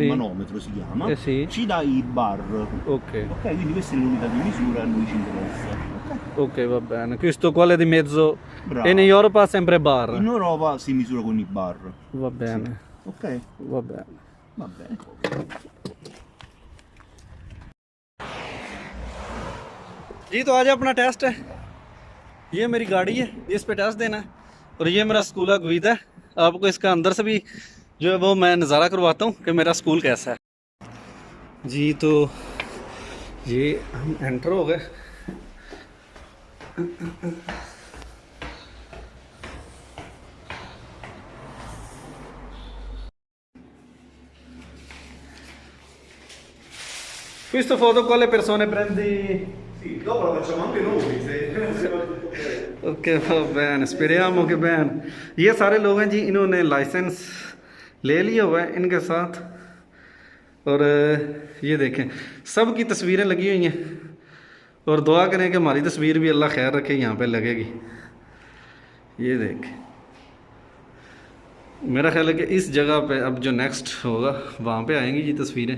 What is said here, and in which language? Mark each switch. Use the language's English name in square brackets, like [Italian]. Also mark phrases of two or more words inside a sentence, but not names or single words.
[Italian] manometro si chiama, Sì, ci dà i bar. ok, Ok, quindi questa è l'unità di misura, a noi ci interessa. Ok? ok, va bene. Questo quale di mezzo? Bravo. E in Europa sempre bar. In Europa si misura con i bar. Va Sì. bene, Ok? va bene. Va bene. [Hindi] जी तो आज अपना टेस्ट है, ये मेरी गाड़ी है, इस पे टेस्ट देना है और ये मेरा स्कूल का गुईद है। आपको इसका अंदर से भी जो है वो मैं नज़ारा करवाता हूँ कि मेरा स्कूल कैसा है। जी तो ये हम एंटर हो गए। [Italian] Questo foto con le persone prendi. Sì, dopo la facciamo anche noi. ok bene speriamo che bene. [Hindi] ये सारे लोग हैं जी, इन्होंने लाइसेंस ले लिया हुआ है इनके साथ। और ये देखें सब की तस्वीरें लगी हुई हैं और दुआ करें कि हमारी तस्वीर भी अल्लाह खैर रखे यहाँ पे लगेगी। ये देखें, मेरा ख्याल है कि इस जगह पे अब जो नेक्स्ट होगा वहाँ पे आएंगी जी तस्वीरें।